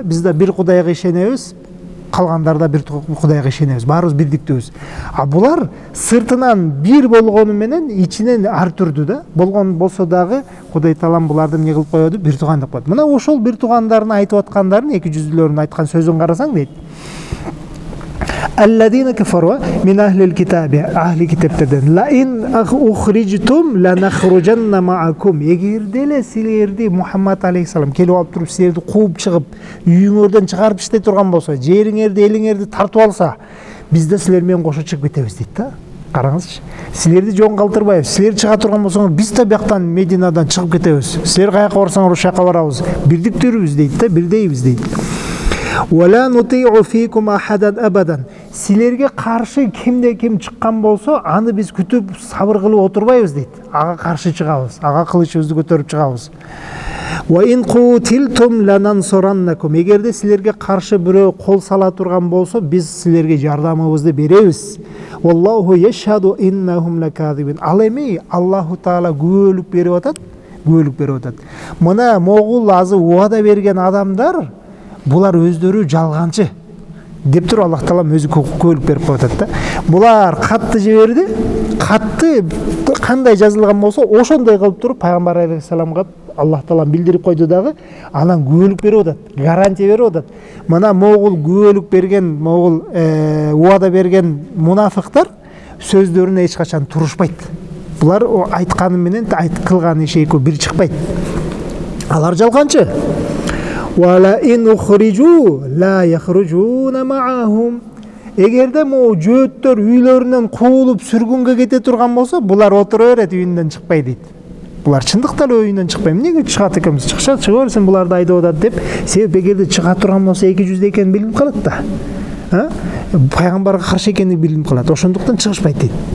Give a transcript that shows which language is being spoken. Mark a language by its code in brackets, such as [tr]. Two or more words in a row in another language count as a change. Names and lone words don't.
[ky] Биз да бир Кудайга ишенебиз, калгандар да бир Кудайга ишенебиз. Баарыбыз бирдиктүүбүз. А булар сыртынан бир болгону менен ичинен ар түрдүү да. Болгон болсо дагы Кудай Таалам буларды эмне кылып коёду? Бир тууган деп коет. Мына ошол бир туугандарын айтып аткандарын 200-дүлөрдүн айткан сөзүн карасаң дейт. [ar] الذين كفروا من أهل الكتاب, [ky] ахли китептерден [ar] لئن أخرجتم لنخرجن معكم. [ky] Эгерде эле силерди Мухаммад алейхиссалам келип алып туруп силерди кууп чыгып, үйүңөрдөн чыгарып таштай турган болсо, жериңерди, элиңерди тартып алса, биз да силер менен кошо чыгып кетебиз дейт да. Караңызчы. Силерди жон калтырбайбыз. Силер чыга турган болсоңор, биз да бияктан Мединадан чыгып кетебиз. Силер каяка барсаңар, ошол жака барабыз. Бирдиктүүбүз дейт да, бирдейбиз дейт. [ar] ولا نطيع فيكم أحدا أبدا. [ky] Силерге каршы кимде ким чыккан болсо, аны биз күтүп сабыр кылып отурбайбыз дейт. Ага каршы чыгабыз, ага кылычыбызды көтөрүп чыгабыз. [ar] وإن قوتلتم لننصرنكم. [ky] Эгерде силерге каршы бирөө кол сала турган болсо, биз силерге жардамыбызды беребиз. [ar] والله يشهد إنهم لكاذبون. [ky] Ал эми Аллаху Таала күбөлүк берип атат, күбөлүк берип атат. Мына могул азы убада берген адамдар, булар өздөрү жалганчы деп туруп Аллах Таалам өзү күбөлүк берип коюп атат да. Булар катты жиберди, катты кандай жазылган болсо, ошондой кылып туруп пайгамбар алейхиссаламга Аллах Таалам билдирип койду дагы, анан күбөлүк берип атат, гарантия берип атат. Мына могул күбөлүк берген, могул убада берген мунафыктар сөздөрүнө эч качан турушпайт. Булар айтканы менен кылган иши экөө бир чыкпайт. Алар жалганчы. [ar] ولئن أخرجوا لا يخرجون معهم. [ky] Эгерде могу жөөттөр үйлөрүнөн куулуп сүргүнгө кете турган болсо, булар отура берет, үйүндөн чыкпай дейт. Булар чындыкта эле үйүндөн чыкпай. Эмнеге чыгат экенбиз? Чыга берсин, буларды айдап атат деп. Себеп эгерде чыга турган болсо 200 экенин билип калат да. Пайгамбарга каршы экенин билип калат. Ошондуктан чыгышпайт дейт.